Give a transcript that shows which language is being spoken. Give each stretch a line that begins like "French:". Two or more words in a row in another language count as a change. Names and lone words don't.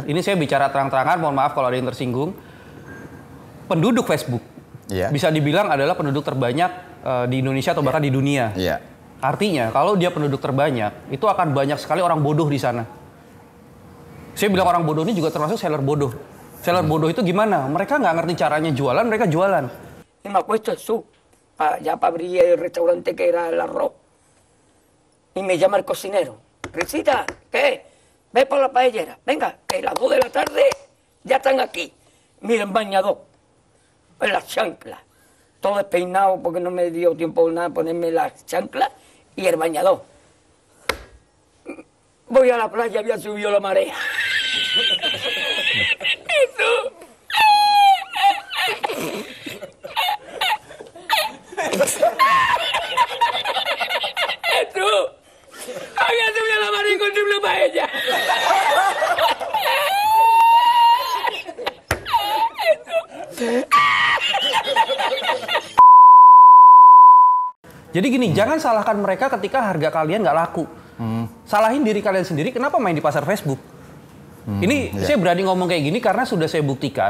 Indonesian: Ini saya bicara terang-terangan, mohon maaf kalau ada yang tersinggung. Penduduk Facebook bisa dibilang adalah penduduk terbanyak di Indonesia atau bahkan di dunia. Ya. Artinya kalau dia penduduk terbanyak, itu akan banyak sekali orang bodoh di sana. Saya bilang orang bodoh ini juga termasuk seller bodoh. Seller bodoh itu gimana? Mereka nggak ngerti caranya jualan, mereka jualan.
Spanish: Me ha puesto el sub ya para abrir el restaurante que era el arroz. Y me llama el cocinero. Risita, ¿qué? Ve por la paellera. Venga, que las 2 de la tarde ya están aquí. Miren, bañador. En las chanclas. Todo despeinado porque no me dio tiempo nada ponerme las chanclas y el bañador. Voy a la playa, había subido la marea. Eso. Eso. Había subido la marea y encontré una paella.
Indonesian: Jadi gini, jangan salahkan mereka ketika harga kalian nggak laku. Salahin diri kalian sendiri, kenapa main di pasar Facebook? Saya berani ngomong kayak gini karena sudah saya buktikan.